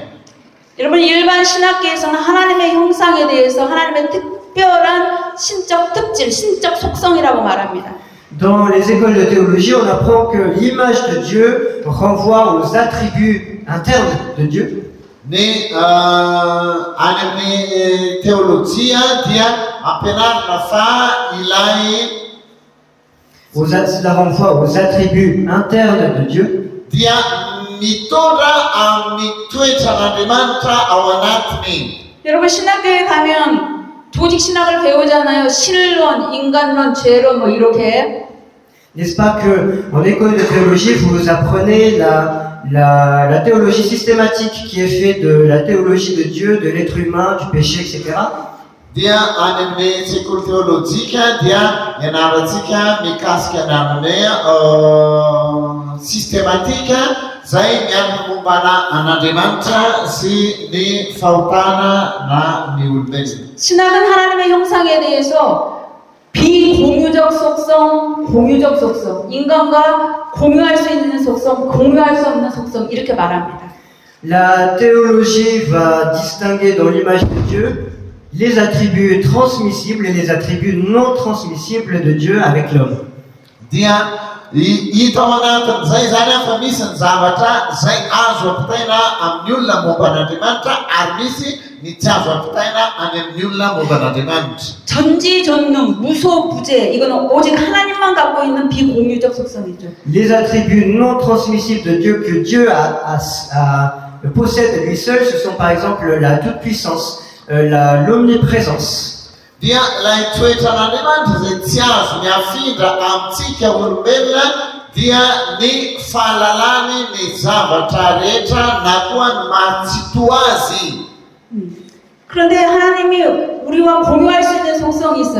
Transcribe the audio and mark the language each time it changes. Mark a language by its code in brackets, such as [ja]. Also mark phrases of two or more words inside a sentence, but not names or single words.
[ko] 여러분 일반 신학계에서는 하나님의 형상에 대해서 하나님의 특별한 신적 특질, 신적 속성이라고 말합니다. [fr] Dans les écoles de théologie, on apprend que l'image de Dieu renvoie aux attributs internes de Dieu. [mg] Ny any amin'ny teolojia dia ampianarina fa ilay [fr] Cela renvoie aux attributs internes de Dieu. [mg] dia mitondra amin'ny toetran'Andriamanitra ao anatiny. [ko] 여러분 신학교에 가면 조직 신학을 배우잖아요. 신론, 인간론, 죄론 뭐 이렇게. [fr] N'est-ce pas que en école de théologie, vous apprenez la théologie systématique qui est faite de la théologie de Dieu, de l'être humain, du péché, etc. [mg] Dia any amin'ny sekoly teolojika dia ianarantsika mikasika ny amin'ny systématika zay miaraka mombana an'Andriamanitra sy ny fahotana na ny olombelona. [ko] 신학은 하나님의 형상에 대해서 비공유적 속성, 공유적 속성, 인간과 공유할 수 있는 속성, 공유할 수 없는 속성 이렇게 말합니다. [fr] La théologie va distinguer dans l'image de Dieu les attributs transmissibles et les attributs non transmissibles de Dieu avec l'homme. [mg] Dia hita ao anatin'izay zany fa misy ny zavatra zay azo ampitaina amin'ny olona momba an'Andriamanitra ary misy ny tsy azo ampitaina any amin'ny olona momba an'Andriamanitra. [ko] 전지전능, 무소부재 이거는 오직 하나님만 갖고 있는 비공유적 속성이죠. [fr] Les attributs non transmissibles de Dieu que Dieu possède lui seul, ce sont par exemple la toute-puissance, l'omniprésence. [mg] Dia ilay toetran'Andriamanitra zay tsy azo miafindra amintsika olombelona dia ny fahalalany ny zavatra rehetra na koa ny mahatsitoa azy. [ko] 그런데 하나님이 우리와 공유할 수 있는 속성이 있어요.